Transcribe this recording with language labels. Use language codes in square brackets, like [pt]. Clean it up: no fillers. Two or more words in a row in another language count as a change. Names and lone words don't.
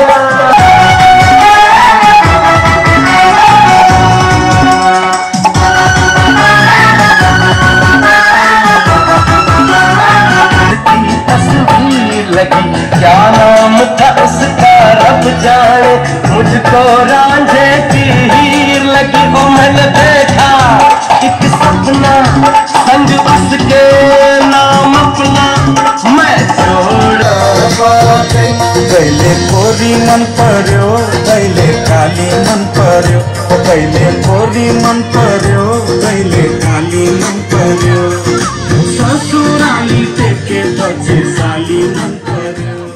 [hi] तस्वीर लगी क्या नाम था उसका रब जाने मुझको रांझे की हीर लगी वो मैंने देखा एक सपना संग उसके नाम अपना मैं छोड़ा [ne] कहिले कोरी मन पर्यो कहिले काली मन पर्यो कहिले कोरी मन पर्यो कहिले काली मन पर्यो ससुराली टेके पछि साली मन पर्यो